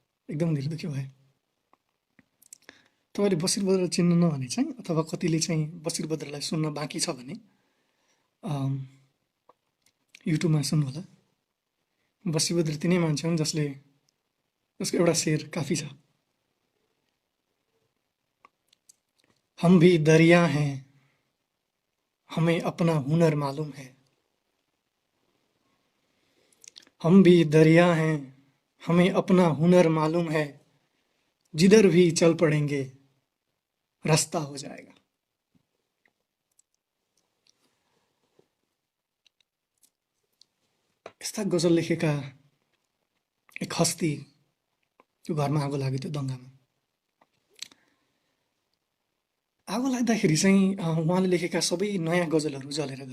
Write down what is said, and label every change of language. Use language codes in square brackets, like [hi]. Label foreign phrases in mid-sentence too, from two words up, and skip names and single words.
[ne] तपाईँले बसिर बद्र चिन्नु नभने चाहिँ अथवा कतिले चाहिँ बसिर बद्रलाई सुन्न बाँकी छ भने युट्युबमा सुन्नु होला। बसिर बद्र तिनै मान्छे हुन् जसको एउटा शेर काफी छ। [hi] हम भी दरिया हैं, हमें अपना हुनर मालूम है। हम भी दरिया हैं, हमें अपना हुनर मालूम है। जिधर भी चल पड़ेंगे रास्ता हो जाएगा। [ne] यस्ता गजल लेखेका एक हस्ती त्यो घरमा आगो लाग्यो त्यो दङ्गामा। आगो लाग्दाखेरि चाहिँ उहाँले लेखेका सबै नयाँ गजलहरू जलेर गए।